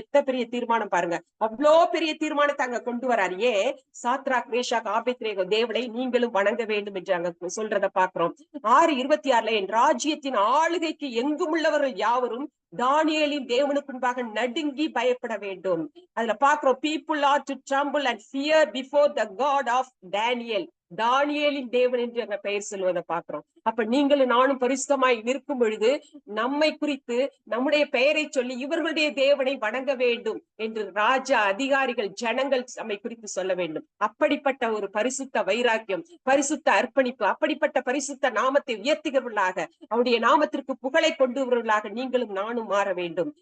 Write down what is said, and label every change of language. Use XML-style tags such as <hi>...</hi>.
<ta>எத்த பெரிய தீர்மானம் பாருங்க, அவ்வளோ பெரிய தீர்மானத்தை அங்க கொண்டு வராரு. ஏன், சாத்ராக் மேஷாக் ஆபேத்நேகோ தேவனை நீங்களும் வணங்க வேண்டும் என்று அங்க சொல்றத பாக்குறோம். 6:26 என் ராஜ்யத்தின் ஆளுகைக்கு எங்கும் உள்ளவர்கள் யாவரும் தானியேலின் தேவனுக்கு முன்பாக நடுங்கி பயப்பட வேண்டும். அதுல பாக்குறோம்,</ta> <en>people are to tremble and fear before the God of Daniel.</en> <ta>தானியேலின் தேவன் என்று அங்க பெயர் சொல்வதை பாக்குறோம். அப்ப நீங்களும் நானும் பரிசுத்தமாய் நிற்கும் பொழுது நம்மை குறித்து நம்முடைய பெயரை சொல்லி இவர்களுடைய தேவனை வணங்க வேண்டும் என்று ராஜா, அதிகாரிகள், ஜனங்கள் நம்மை குறித்து சொல்ல வேண்டும். அப்படிப்பட்ட ஒரு பரிசுத்த வைராக்கியம், பரிசுத்த அர்ப்பணிப்பு, அப்படிப்பட்ட பரிசுத்த நாமத்தை உயர்த்துகிறவர்களாக, அவருடைய நாமத்திற்கு புகழை கொண்டு வருவர்களாக நீங்களும் நானும் மாற வேண்டும்.</ta>